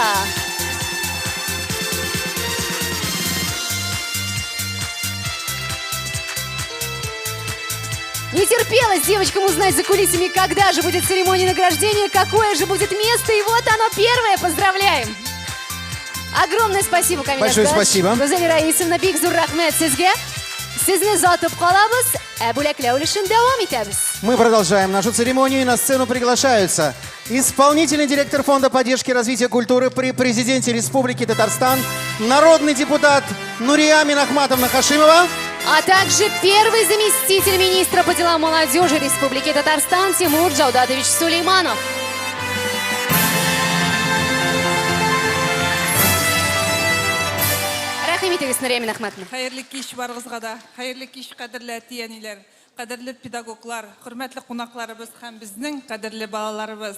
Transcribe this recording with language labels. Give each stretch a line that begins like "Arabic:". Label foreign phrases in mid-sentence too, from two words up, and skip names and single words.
Russian: Не терпелось девочкам узнать за кулисами, когда же будет церемония награждения, какое же будет место. И вот оно, 1-е. Поздравляем! Огромное спасибо, Камиль Большое Аскарович. спасибо.
Tatar: Гүзәл Раисовна, бик зур рахмет сезгә. Сезне затып калабыз. Бүләкләү өлешен дәвам итәбез.
Russian: Мы продолжаем нашу церемонию, и на сцену приглашаются исполнительный директор Фонда поддержки и развития культуры при президенте Республики Татарстан, народный депутат Нурия Минахматовна Хашимова, А также первый заместитель министра по делам молодежи Республики Татарстан Тимур Джаудатович Сулейманов.
Tatar: Рахим итегез, Нурия Минахматовна. Хайырлы кич барыгызга да, хайырлы кич кадерле әтиәниләр, кадерле педагоглар, хөрмәтле кунакларыбыз һәм безнең кадерле балаларыбыз.